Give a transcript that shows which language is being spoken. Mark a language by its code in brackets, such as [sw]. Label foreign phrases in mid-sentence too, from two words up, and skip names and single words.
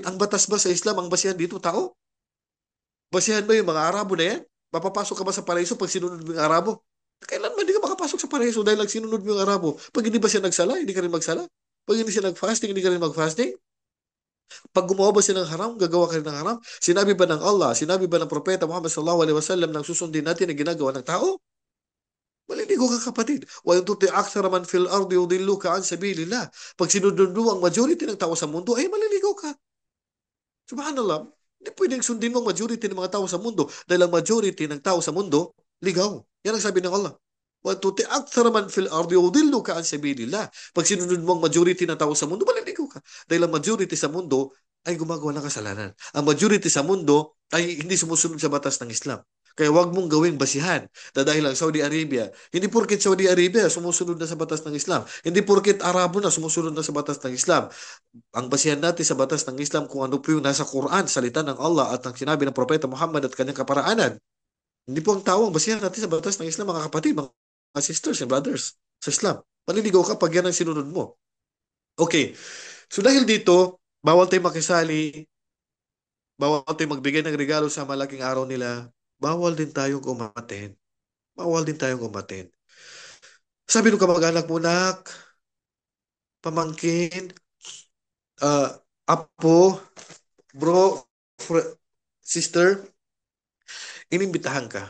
[tl] Ang batas ba sa Islam, ang basihan dito, tao? Basihan ba yung mga Arabo na yan? Mapapasok ka ba sa paraiso pag sinunod mo yung Arabo? Kailan ba di ka makapasok sa paraiso dahil lang sinunod mo yung Arabo? Pag hindi ba siya nagsala, hindi ka rin magsala? Pag hindi siya nag-fasting, hindi ka rin mag-fasting? Pag gumawa ba siya ng haram, gagawa ka rin ng haram? Sinabi ba ng Allah, sinabi ba ng Propeta Muhammad [ar] صلى الله عليه وسلم [tl] nang susundin natin ang ginagawa ng tao? Maliligo ka kapatid. [ar] وإن تطع أكثر من في الأرض يضلوك عن سبيل الله. [tl] Pag sinunod mo ang majority ng tao sa mundo, ay maliligo ka. Subhanallah. Hindi pwedeng sundin mo ang majority ng mga tao sa mundo dahil ang majority ng tao sa mundo, ligaw. Yan ang sabi ng Allah. [ar] وتطع أكثر من في الأرض يضلوك عن سبيل الله. [tl] Pag sinunod mo ang majority ng tao sa mundo, maliligo ka. Dahil ang majority sa mundo ay gumagawa ng kasalanan. Ang majority sa mundo ay hindi sumusunod sa batas ng Islam. Kaya wag mong gawing basihan na dahil lang Saudi Arabia. Hindi porket Saudi Arabia sumusunod na sa batas ng Islam. Hindi porket Arabo na sumusunod na sa batas ng Islam. Ang basihan natin sa batas ng Islam kung ano po yung nasa Quran, salita ng Allah at ang sinabi ng Propeta Muhammad at kanyang kaparaanan. Hindi po ang tao ang basihan natin sa batas ng Islam, mga kapatid, mga [en] sisters and brothers [tl] sa Islam. Maliligaw ka pag yan ang sinunod mo. Okay. So dahil dito, bawal tayong makisali, bawal tayong magbigay ng regalo sa malaking araw nila, bawal din tayong umaten. Bawal din tayong umaten. Sabi nung kamag-anak mo, nak, pamangkin, uh, apo, bro, sister, inimbitahan ka.